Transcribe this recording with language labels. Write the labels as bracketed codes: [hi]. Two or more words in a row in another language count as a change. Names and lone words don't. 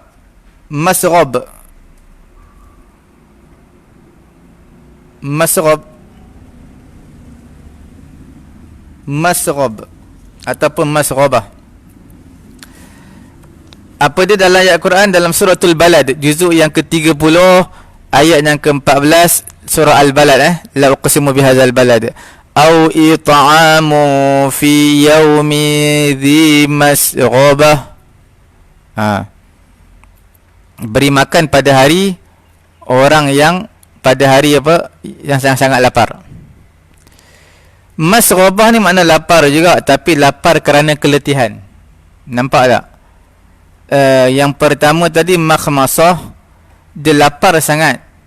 [ms] Masrab. Masrab. Masrab ataupun masrabah. Apa dia dalam ayat Quran dalam suratul Balad, juzuk yang ke-30, ayat yang ke-14 surah Al-Balad, [ar] لا أقسم بهذا البلد. أو إطعام في يوم ذي مسغبة. [ms] Beri makan pada hari orang yang pada hari apa yang sangat-sangat lapar. Masrabah ni makna lapar juga, tapi lapar kerana keletihan. Nampak tak? Yang pertama tadi makhmasah, dia lapar sangat.